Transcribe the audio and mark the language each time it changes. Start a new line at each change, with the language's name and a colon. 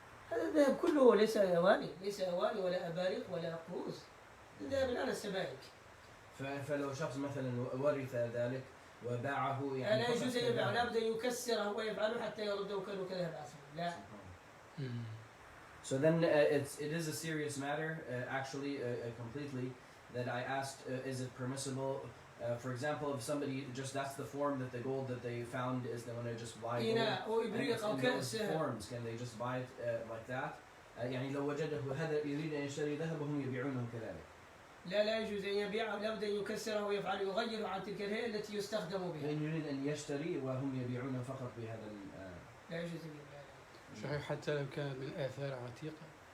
Arabic: هذا الذهب كله ليس أواني، ولا أباريق ولا كؤوس، الذهب الآن السبائك. فلو شخص مثلا ورث ذلك وباعه يعني لا يجوز أن يبيعه، لابد أن يكسره ويفعله حتى يرده كذهب أصلا. لا.
English: So then it is a serious matter, actually, completely, that I asked, is it permissible, for example, if somebody that's the form that the gold that they found is, they want to just buy gold, and it's in those forms, can they just buy it like that?
Arabic: يعني لو وجده هذا يريد أن يشتري ذهب وهم يبيعونه كذلك. لا يجوز أن يبيعه، لابد أن يكسره ويفعله، يغيره عن تلك الهيئة التي يستخدم بها. فإن يريد أن يشتري وهم يبيعونه فقط بهذا لا يجوز أن يبيع. صحيح حتى لو كانت من آثار عتيقة.